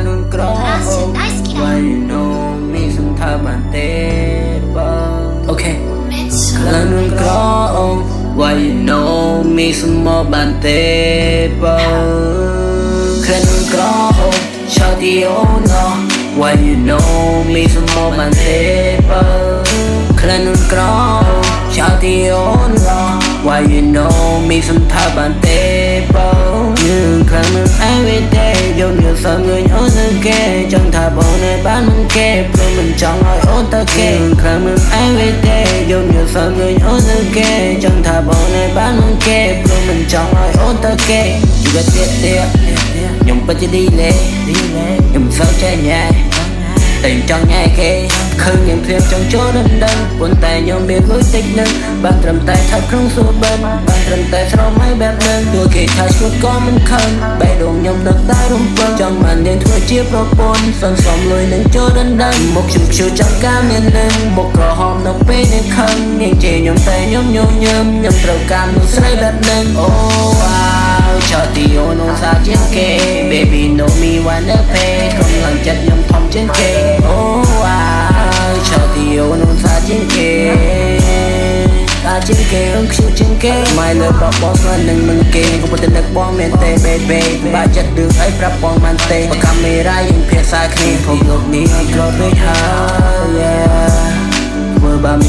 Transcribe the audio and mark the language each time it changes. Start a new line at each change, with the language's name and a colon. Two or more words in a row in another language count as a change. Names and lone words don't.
Khmer: ក្រ
English: Why you know me
Khmer: សង្ថាបានទេបងអូខេខ្លាំងនឹងក្រ
English: Why you know me
Khmer: សំមកបានទេបងខ្លាំងនឹងក្រ
English: Shawty oh no Why you know me
Khmer: សំមកបានទេបងខ្លាំងនឹងក្រ
English: Shawty oh no Why you know me
Khmer: សង្ថាបានទេបងនឹងខ្លាំងនឹង
English: every day
Khmer: យកនេះសងើញអូនទៅគេចង់ថាបងនៅបានមិនគេព្រមមិនចង់ឲ្យអូនទៅគេខ្លាំងនឹង
English: every day
Khmer: យកនេះសងើញអូនទៅគេចង់ថាបងនៅបានមិន គេព្រមមិនចង់ឲ្យអូនទៅគេជីវិតទៀតខ្ញុំពិតជាឌីលេខ្ញុំសើចចេះញ៉ែតែចង់ញ៉ែគេឃើញខ្ញុំព្រាបចង់ចូលដណ្ដឹងប៉ុ ន្តែខ្ញុំមានលុយតិចនឹងបានត្រឹមតែថើបក្នុងសួរបិនបានត្រឹមតែស្រមៃបែបនឹងទោះគេថាឈួតក៏មិនខឹងបេះដូងខ្ញុំនឹកតែរំពឹងចង់បានយើងធ្វើជាប្រពន្ធសន្សំលុយនឹងចូលដណ្ដឹងមុខខ្ញុំឈឺចាំការមាននឹងមុខក្រហមនៅពេលនេះខឹងនាងជេរខ្ញុំតែខ្ញុំញញឹមខ្ញុំត្រូវការមនុស្សស្រីបែបនឹងអូ
English: Shawty oh no
Khmer: សាជាងគេ
English: Baby know me wanna pay
Khmer: កំឡុងចិត្តខ្ញុំធំជាងគេ
English: Shawty oh no
Khmer: សាជាងគេសាជាងគេខ្ជិលជាងគេ
English: My love
Khmer: បបស្មាននឹងមិនគេក៏ប៉ុន្តែនឹកបងមែនទេ Baby បាក់ចិត្តរឿងអីប្រាប់បងមិនទេបើកាមេរ៉ាយើងភាសាគ្នាខ្ញុំលោកនេះក្រពេកហើយ ធ្វើបានមាន